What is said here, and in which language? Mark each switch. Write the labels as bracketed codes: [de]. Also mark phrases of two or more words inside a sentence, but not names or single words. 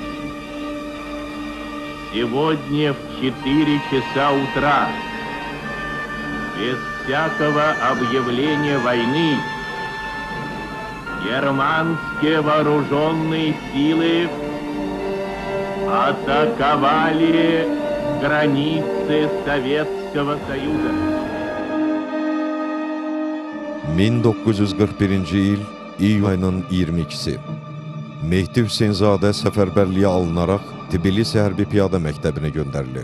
[ru] Сегодня в 4 часа утра, без всякого объявления войны, германские вооруженные силы атаковали границы Советского Союза. [az] 1941-ci il iyun ayının 22-si. Mehdi Hüseynzadə səfərbərliyə alınaraq Tbilisi Hərbi Piyada Məktəbinə göndərilir.